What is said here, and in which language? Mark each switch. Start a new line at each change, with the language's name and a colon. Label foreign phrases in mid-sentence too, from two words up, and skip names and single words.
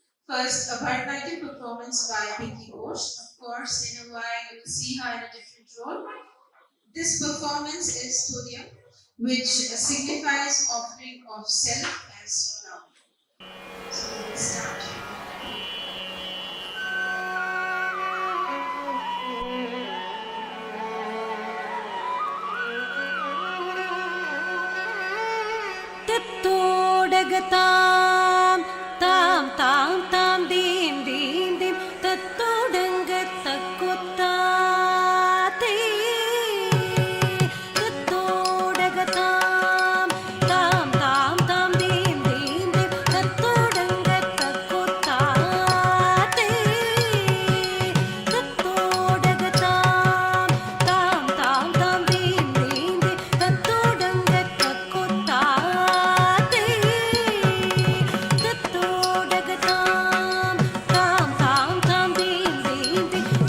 English: First, a Bharatanatyam performance by Ghosh. Of course, in a while you will see her in a different role. This performance is Todiyam, which signifies offering of self as love. So we will start. Tattodagatam tam tam tam dim dim dim tattodangatakutate tattodagatam tam tam tam dim dim dim tattodangatakutate tattodagatam tam tam tam dim dim dim tattodangatakutate tattodagatam tam tam tam dim dim dim